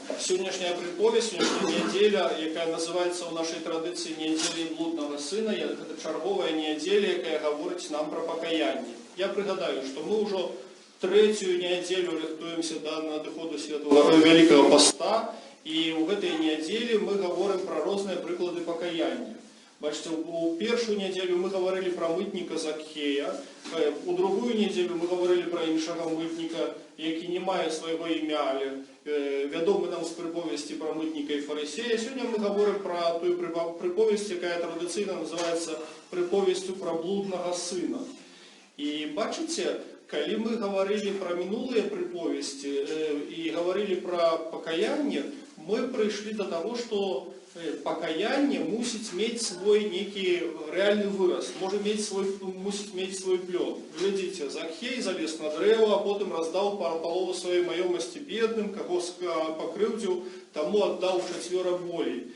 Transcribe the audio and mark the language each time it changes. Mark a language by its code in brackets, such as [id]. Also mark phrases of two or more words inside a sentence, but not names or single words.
[be] Сённяшняя прыповесць, сённяшняя нядзеля, якая называецца ў нашай традыцыі нядзеляй блуднага сына, гэта чарговая нядзеля, якая гаворыць нам пра пакаянне. Я прыгадаю, што мы ўжо трэцюю нядзелю рыхтуемся да надыходу Святого Вялікага Паста, і ў гэтай нядзелі мы гаворым пра розныя прыклады пакаяння. Бачите, у першую нядзелю [ru] мы говорили [be] про мытника Закхея, у другую нядзелю [ru] мы говорили [be] про іншага мытника, які не мае свайго імя, але вядомы нам з прыповесці про мытника і фарысея. Сёння [ru] мы говорим [be] про тую прыповесць, якая традыцыйна называецца прыповесцю про блуднага сына. І бачыце, калі [ru] мы говорили [be] про мінулыя прыповесці і говорили про пакаянне, мы прыйшлі [ru] до того, что [be] пакаянне мусіць мець свой нейкі рэальны выраз, мусіць мець свой плён. Глядзіце, Закхей залез на дрэва, а потым раздаў палову сваёй маёмасці бедным, каго пакрыўдзіў, таму аддаў чацвёра болей.